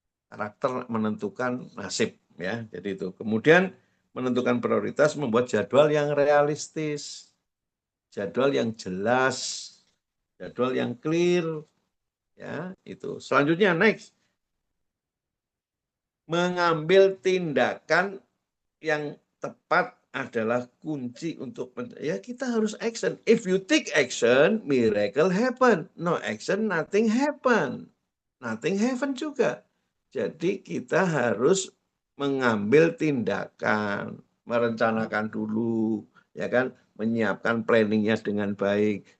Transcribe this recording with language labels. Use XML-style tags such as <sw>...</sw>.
<id>Karakter menentukan nasib ya. Jadi itu. Kemudian menentukan prioritas, membuat jadwal yang realistis, jadwal yang jelas, jadwal yang clear ya, itu. Selanjutnya next, mengambil tindakan yang tepat adalah kunci untuk ya, kita harus action.</id> <en>If you take action, miracle happen. No action, nothing happen. Nothing happen juga.</en> <id>Jadi kita harus mengambil tindakan, merencanakan dulu, ya kan, menyiapkan planningnya dengan baik.</id>